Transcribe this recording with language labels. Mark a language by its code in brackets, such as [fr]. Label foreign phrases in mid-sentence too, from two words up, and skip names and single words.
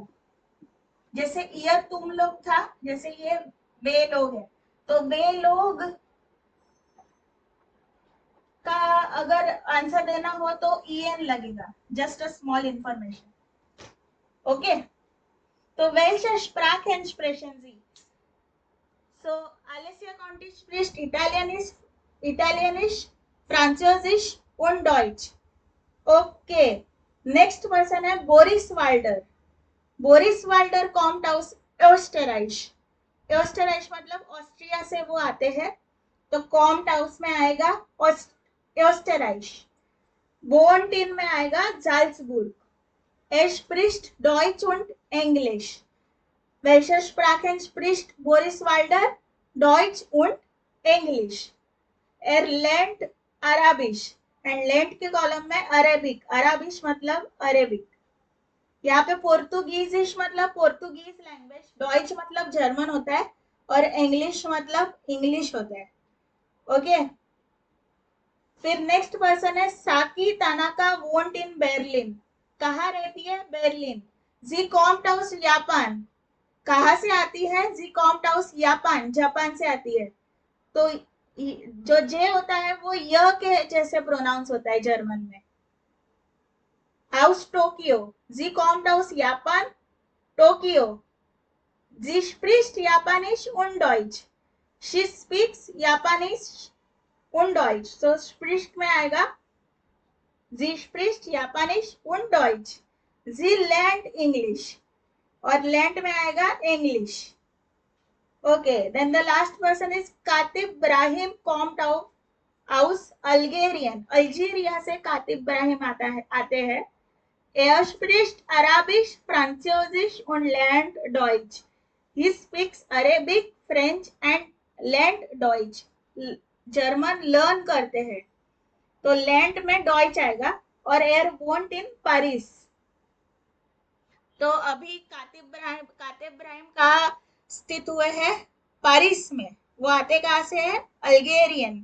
[hi] जैसे ईयर तुम लोग था, जैसे ये वे लोग है, तो वे लोग का अगर आंसर देना हो तो en लगेगा, [en] just a small information. [de] ओके, तो welche Sprachen sprechen Sie? So Alessia Conti spricht Italienisch, Französisch und Deutsch. [hi] ओके, नेक्स्ट पर्सन है बोरिस वाल्डर। [de] Boris Walder kommt aus Österreich. [hi] ओस्टराइश मतलब ऑस्ट्रिया से वो आते हैं, तो [de] kommt aus [hi] में आएगा ओस्टराइश। बोनटिन में आएगा जाल्सबुर्ग। [de] Er spricht Deutsch und English. Welche Sprachen spricht Boris Walder? Deutsch und English. Er lernt Arabisch. [hi] एंड लेंट के कॉलम में अरेबिक, अराबिश मतलब अरेबिक। यहाँ पे पोर्तुगीजिश मतलब पोर्तुगीज लैंग्वेज, डॉइच मतलब जर्मन होता है, और इंग्लिश मतलब इंग्लिश होता है। ओके, फिर [en] next person [hi] है साकी तानाका [de] wohnt in Berlin. [hi] कहाँ रहती है? बर्लिन। [de] Sie kommt aus Japan. [hi] कहाँ से आती है? [de] Sie kommt aus Japan, [hi] जापान से आती है। तो जो जे होता है वो य के जैसे प्रोनाउंस होता है जर्मन में। [de] Aus Tokio. Sie kommt aus Japan, Tokio. Sie spricht Japanisch und Deutsch. [en] She speaks [de] Japanisch und Deutsch. So spricht [hi] में आएगा [de] Sie spricht Japanisch und Deutsch. Sie lernt English. [hi] और lernt में आएगा English. [en] Okay, then the last person is Katib Brahim [de] kommt aus Algerien. [hi] अल्जीरिया से कातिब इब्राहिम आते हैं। [de] Er spricht Arabisch, Französisch und lernt Deutsch. [en] He speaks Arabic, French and [de] lernt Deutsch. [hi] जर्मन लर्न करते हैं, तो लैंड में डॉइच आएगा, और [de] er wohnt in Paris. [hi] तो अभी कातिब इब्राहिम का स्थित हुए है पेरिस में। वो आते कहाँ से है? अल्गेरियन।